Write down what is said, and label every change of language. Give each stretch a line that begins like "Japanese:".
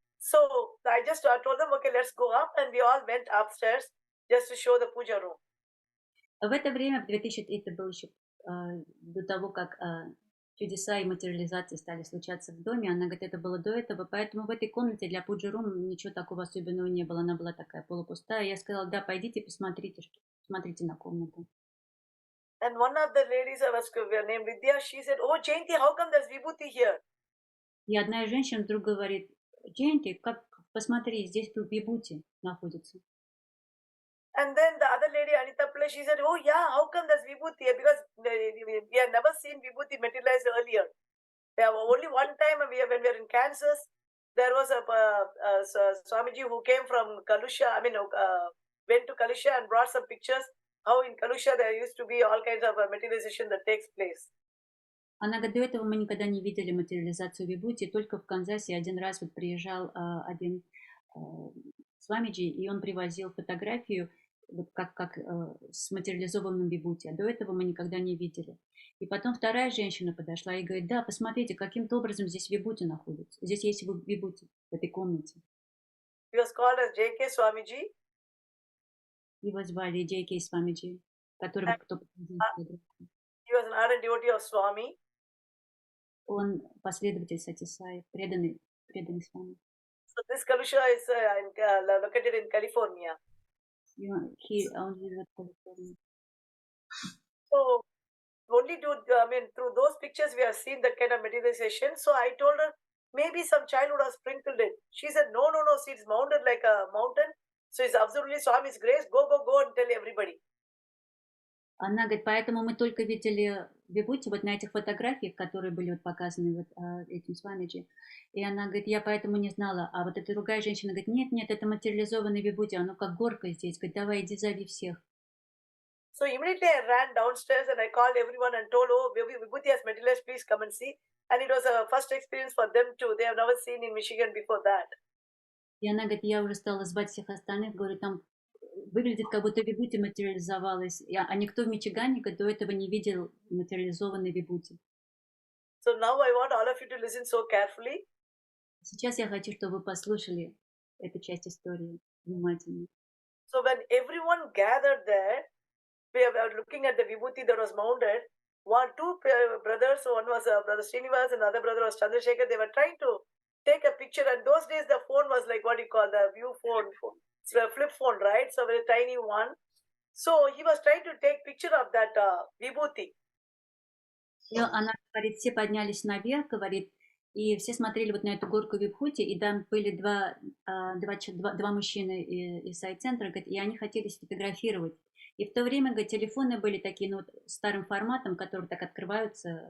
English: So I just told them, okay, let's go up, and we all went upstairs just to show the puja room.
Russian: В это время, это было еще до того, как чудеса и материализации стали случаться в доме. Она говорит, это было до этого, поэтому в этой комнате для пуджи-рум ничего такого особенного не было. Она была такая полупустая. Я сказала, да, пойдите посмотрите, посмотрите на комнату.
English: And one of the ladies I was named Vidya, she said, "Oh, Jayanti, how come there's Vibhuti here?"
Russian: И одна из женщин вдруг говорит, Джаянти, как посмотри, здесь тут Вибхутти находится.
English: And then the other lady, Anita Pillai, she said, "Oh yeah, how come there's Vibhuti here? Because we have never seen Vibhuti materialized earlier. We have only one time when we were in Kansas, there was a Swamiji who came from Kalusha, went to Kalusha and brought some pictures. How in Kalusha there used to be all kinds of materialization that takes place."
Russian: Она говорит, до этого мы никогда не видели материализацию Вибхутти, только в Канзасе один раз вот приезжал один Свамиджи, и он привозил фотографию, вот как с материализованным Вибхутти, а до этого мы никогда не видели. И потом вторая женщина подошла и говорит, да, посмотрите, каким-то образом здесь Вибхутти находится, здесь есть Вибхутти в этой комнате.
English: He was called as J.K. Swamiji.
Russian: Его звали J.K. Swamiji, который кто
English: He was an ardent devotee of Swami.
Russian: Он последователь Сатьи Саи, преданный Свами.
English: So this Kalusha is located in California. He only lives in California. So only through those pictures we have seen that kind of materialization. So I told her maybe some child would have sprinkled it. She said, no, see, it's mounted like a mountain. So it's absolutely Swami's grace. Go and tell everybody.
Russian: Она говорит, поэтому мы только видели Вибхутти вот на этих фотографиях, которые были вот показаны вот этим Свамиджи. И она говорит, я поэтому не знала. А вот эта другая женщина говорит, нет, это материализованный Вибхутти, оно как горка здесь. Говорит, давай, иди зови всех.
English: So immediately I ran downstairs and I called everyone and told, oh, Vibhuti has materialized, please come and see. And it was a first experience for them too. They have never seen in Michigan before that.
Russian: И она говорит, я уже стала звать всех остальных, говорю, там выглядит, как будто Вибхутти материализовалась. А никто в Мичигане до этого не видел материализованный Вибхутти.
English: So now I want all of you to listen so carefully.
Russian: Сейчас я хочу, чтобы вы послушали эту часть истории внимательно.
English: So when everyone gathered there, we were looking at the Vibhuti that was mounted. Two brothers, one was Brother Srinivas and the other brother was Chandrasekhar. They were trying to take a picture. And those days the phone was like what you call the view phone. It's a flip phone, right? So a very tiny one. So he was trying to take picture of that Vibhuti.
Russian: И она говорит, все поднялись наверх, говорит, и все смотрели вот на эту горку Вибхутти, и там были два мужчины из сайт-центра, и они хотели сфотографировать. И в то время, говорит, телефоны были такие, ну, вот, старым форматом, которые так открываются.